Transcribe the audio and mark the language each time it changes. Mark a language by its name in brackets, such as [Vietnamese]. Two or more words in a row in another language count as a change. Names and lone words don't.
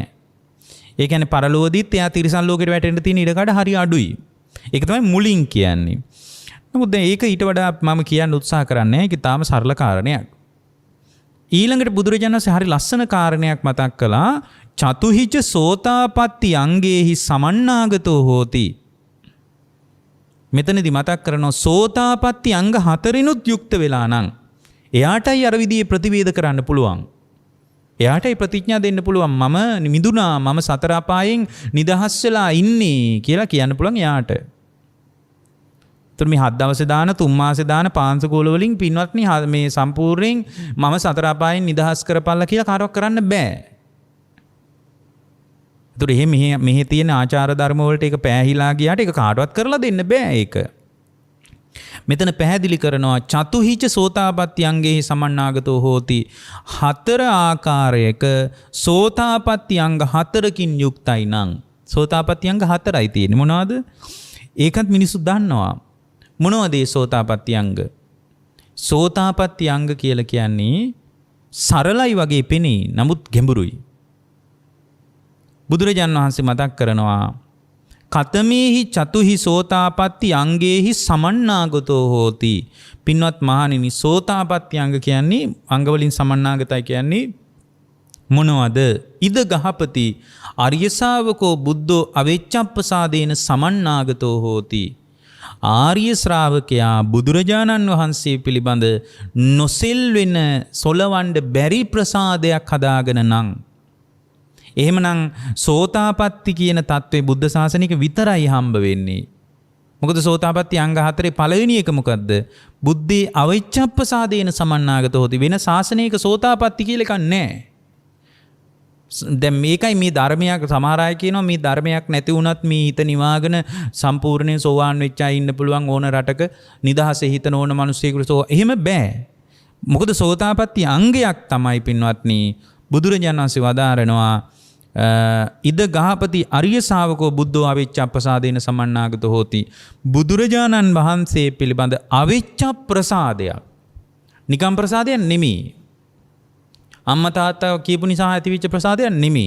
[Sinhala] ඒ කියන්නේ පරලෝදීත් එයා තිරිසන් ලෝකෙට වැටෙන්න තියෙන ඉඩකඩ හරි අඩුයි. ඒක තමයි මුලින් කියන්නේ. නමුත් දැන් ඒක ඊට වඩා මම කියන්න උත්සාහ කරන්නේ ඒක තාම සරල කාරණයක්. ඊළඟට බුදුරජාණන් වහන්සේ හරි ලස්සන කාරණයක් මතක් කළා. [Pali] චතුහිච සෝතාපට්ටි අංගේහි සමන්නාගතෝ හෝති. [Sinhala] මෙතනදී මතක් කරනවා සෝතාපට්ටි අංග 4ිනුත් යුක්ත වෙලා නම් එයාටයි අර විදිහේ ප්‍රතිවේද කරන්න පුළුවන්. එයාටයි ප්‍රතිඥා දෙන්න පුළුවන් මම මිදුණා, මම සතර අපායෙන් නිදහස් වෙලා ඉන්නේ කියලා කියන්න පුළුවන් එයාට. මේ 7 දවසේ දාන 3 මාසේ දාන පාංශකෝල වලින් පින්වත්නි මේ සම්පූර්ණයෙන් මම සතර අපායෙන් නිදහස් කරපල්ලා කියලා කාටවත් කරන්න බෑ. ඒතර මෙහි තියෙන ආචාර ධර්ම වලට ඒක පෑහිලා ගියාට ඒක කාටවත් කරලා දෙන්න බෑ ඒක. මෙතන පැහැදිලි කරනවා [Pali] චතුහිච සෝතාපට්ටි අංගේහි සමන්නාගතෝ හෝති. [Sinhala] 4 ආකාරයක සෝතාපට්ටි අංග 4කින් යුක්තයි නම් සෝතාපට්ටි අංග 4යි තියෙන්නේ. මොනවද? ඒකත් මිනිස්සු දන්නවා. මොනවද ඒ සෝතාපට්ටි අංග? සෝතාපට්ටි අංග කියලා කියන්නේ සරලයි වගේ පෙනේ, නමුත් ගැඹුරුයි. බුදුරජාණන් වහන්සේ මතක් කරනවා [Pali] කතමේහි චතුහි සෝතාපට්ටි අංගේහි සමන්නාගතෝ හෝති. [Sinhala] පින්වත් මහණෙනි, සෝතාපට්ටි අංග කියන්නේ අංග වලින් සමන්නාගතයි කියන්නේ මොනවද? [Pali] ඉද ගහපති ආර්ය ශාවකෝ බුද්ධෝ අවෙච්ඡප්පසාදේන සමන්නාගතෝ හෝති. [Sinhala] ආර්ය ශ්‍රාවකයා බුදුරජාණන් වහන්සේ පිළිබඳ නොසෙල් වෙන සොලවන්න බැරි ප්‍රසාදයක් හදාගෙන නම් එහෙමනම් සෝතාපට්ටි කියන தત્ත්වේ බුද්ධ ශාසනික විතරයි හම්බ වෙන්නේ. මොකද සෝතාපට්ටි අංග 4 පළවෙනි එක මොකද්ද? [Pali] බුද්ධේ අවිච්ඡප්පසාදේන සමන්නාගත හොති. [Sinhala] වෙන ශාසනයක සෝතාපට්ටි කියලා එකක් නැහැ. දැන් මේකයි මේ ධර්මයක් සමහර අය කියනවා මේ ධර්මයක් නැති වුණත් මේ හිත නිවාගෙන සම්පූර්ණයෙන් සෝවාන් වෙච්ච අය ඉන්න පුළුවන් ඕන රටක නිදහසේ හිතන ඕන මිනිස්සෙකුට. එහෙම බෑ. මොකද සෝතාපට්ටි අංගයක් තමයි පින්වත්නි බුදුරජාණන් වහන්සේ වදාරනවා [Pali] ඉද ගහපති අරිය ශාවකෝ බුද්ධෝ අවිච්ඡප්පසාදේන සමන්නාගතෝ හෝති. [Sinhala] බුදුරජාණන් වහන්සේ පිළිබඳ අවිච්ඡප්ප්‍රසාදයක් නිකම් ප්‍රසාදයක් නෙමෙයි. අම්මා තාත්තා කියපු නිසා ඇතිවෙච්ච ප්‍රසාදයක් නෙමෙයි.